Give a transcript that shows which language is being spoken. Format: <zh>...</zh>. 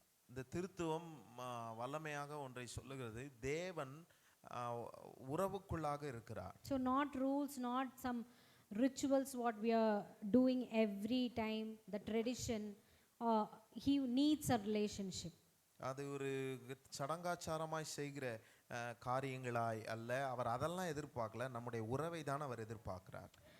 <ta>இந்த திருத்துவம் வல்லமையாக ஒன்றை சொல்லுகிறது, தேவன் உறவுக்குள்ளாக இருக்கிறார்.</ta> <en>So not rules, not some rituals what we are doing every time, the tradition. He needs a relationship.</en> <ta>அது ஒரு சடங்காச்சாரமாய் செய்கிற காரியங்களாய் அல்ல, அவர் அதெல்லாம் எதிர்பார்க்கல, நம்முடைய உறவை தான் அவர் எதிர்பார்க்கிறார்.</ta>